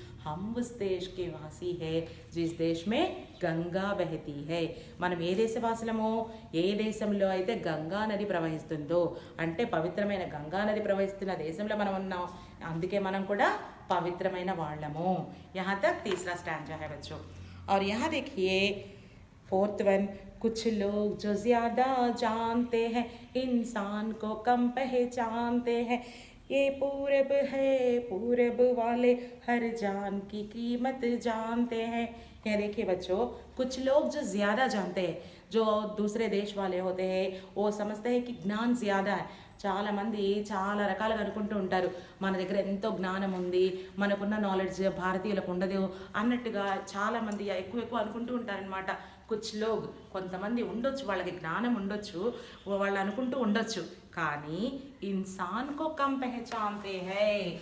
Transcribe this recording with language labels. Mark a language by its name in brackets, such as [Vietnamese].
[Hindi] हम उस देश के वासी है जिस देश में గంగా బహతి హై, [Telugu] మనం ఏ దేశవాసులమో, ఏ దేశంలో అయితే గంగా నది ప్రవహిస్తుందో, అంటే పవిత్రమైన గంగా నది ప్రవహిస్తున్న దేశంలో మనం ఉన్నాం, అందుకే మనం కూడా పవిత్రమైన వాళ్ళము। [Hindi] यहाँ तक तीसरा स्टैंजा है बच्चों। और यहाँ देखिए फोर्थ वन, कुछ लोग जो ज़्यादा जानते हैं इंसान को कम पहचानते हैं, ये पूरब है पूरब वाले हर जान की कीमत जानते हैं। यह देखिए बच्चों, कुछ लोग जो ज़्यादा जानते हैं, जो दूसरे देश वाले होते हैं वो समझते हैं कि ज्ञान ज़्यादा है. [Telugu] చాలా మంది చాలా రకాలుగా అనుకుంటూ ఉంటారు, మన దగ్గర ఎంతో జ్ఞానం ఉంది, మనకున్న నాలెడ్జ్ భారతీయులకు ఉండదు అన్నట్టుగా చాలామంది ఎక్కువ ఎక్కువ అనుకుంటూ ఉంటారనమాట. [Hindi] కుచ్ లోగ్, [Telugu] కొంతమంది ఉండొచ్చు, వాళ్ళకి జ్ఞానం ఉండొచ్చు, వాళ్ళు అనుకుంటూ ఉండొచ్చు, కానీ [Hindi] ఇన్సాన్ కో కమ్ పెహచాన్తే హై.